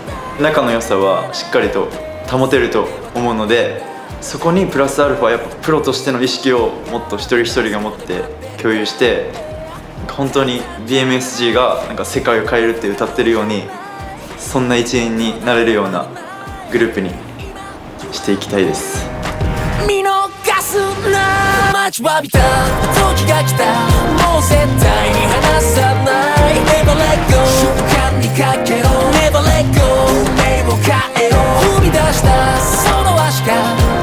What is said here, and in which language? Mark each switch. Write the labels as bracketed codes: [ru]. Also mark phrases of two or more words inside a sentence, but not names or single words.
[ja] 仲の良さはしっかりと保てると思うので、そこにプラスアルファやっぱプロとしての意識をもっと一人一人が持って共有して、本当に BMSG がなんか世界を変えるって歌ってるように、そんな一員になれるようなグループにしていきたいです。見逃すな、待ちわびた時が来た、もう絶対に離さない [en] Never let go、 [ja] 瞬間にかけろ [en] Never let go、 [ja] 目を変えろ、踏み出したその足が